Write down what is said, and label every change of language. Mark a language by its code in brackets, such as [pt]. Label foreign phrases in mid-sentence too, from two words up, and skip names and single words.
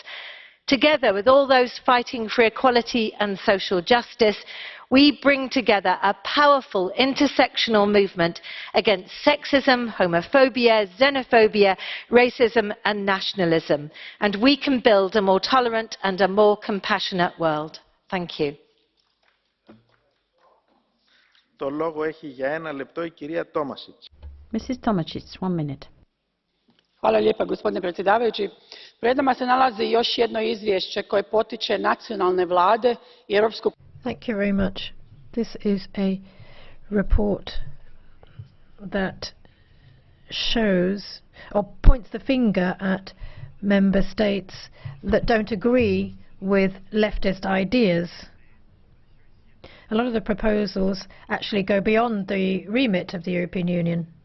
[en] Together with all those fighting for equality and social justice, we bring together a powerful intersectional movement against sexism, homophobia, xenophobia, racism and nationalism. And we can build a more tolerant and a more compassionate world. Thank you. [el] Το λόγο έχει για 1 λεπτό η κυρία Τόμασιτς. [en] Mrs. Tomasic, 1 minute. [hr] Hvala lijepa, gospodine predsjedavajući. Pred nama se nalazi još jedno izvješće koje potiče nacionalne vlade i Europsku... [en] Thank you very much. This is a report that shows or points the finger at member states that don't agree with leftist ideas. A lot of the proposals actually go beyond the remit of the European Union.